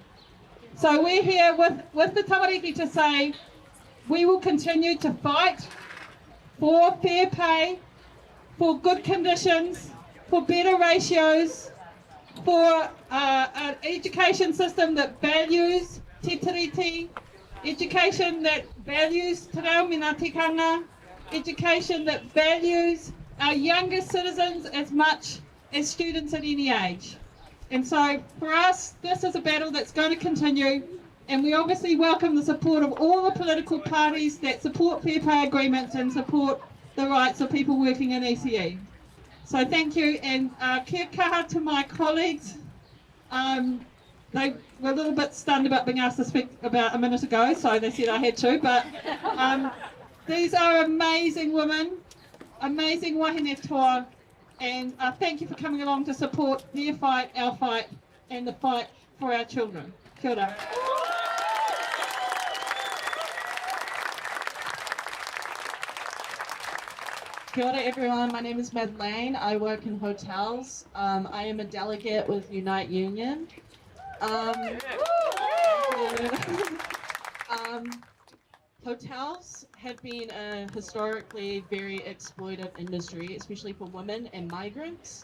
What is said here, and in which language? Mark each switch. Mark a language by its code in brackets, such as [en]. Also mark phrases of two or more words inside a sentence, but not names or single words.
[en] So we're here with the tamariki to say we will continue to fight for fair pay, for good conditions, for better ratios, for an education system that values [mi] te tiriti, [en] education that values [mi] te reo mina tikanga, [en] education that values our younger citizens as much as students at any age. And so for us, this is a battle that's going to continue, and we obviously welcome the support of all the political parties that support fair pay agreements and support the rights of people working in ECE. So thank you, and [mi] kia kaha [en] to my colleagues. They were a little bit stunned about being asked to speak about a minute ago, so they said I had to, but these are amazing women, amazing [mi] wahine toa, [en] and thank you for coming along to support their fight, our fight, and the fight for our children. [mi] Kia ora. Kia ora [en] everyone, my name is Madeleine. I work in hotels. I am a delegate with Unite Union. Hotels have been a historically very exploited industry, especially for women and migrants.